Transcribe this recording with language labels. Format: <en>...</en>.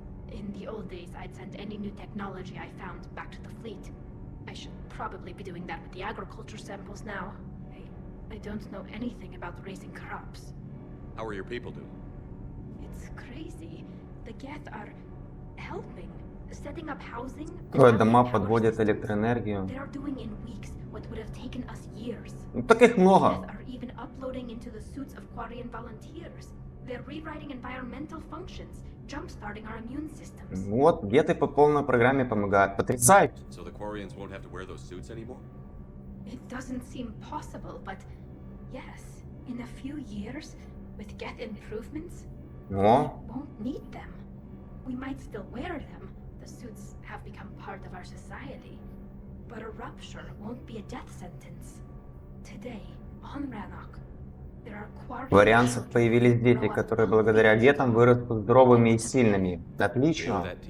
<en>In the old days, I'd send any new technology I found back to the fleet. I should probably be doing that with the agriculture samples now. I don't know anything about raising crops. How are your people doing? It's crazy. The Geth are helping, setting up housing.</en> <ru>Дома подводят электроэнергию.</ru> <en>They are doing in weeks what would have taken us years.</en> <ru>Ну, таких много.</ru> <en>Geth are even uploading into the suits of Quarian volunteers. They're rewriting environmental functions, jump-starting our immune systems.</en> <ru>Вот, геты по полной программе помогают. Потрясающе.</ru> <en>So the Quarians won't have to wear those suits anymore? It doesn't seem possible, but yes, in a few years, with Geth improvements, we won't need them. We might still wear them. The suits have become part of our society. But a rupture won't be a death sentence. Today, on Rannoch, there are</en> <ru>В Вариансах появились дети, которые благодаря гетам вырастут здоровыми и сильными. Отлично.</ru>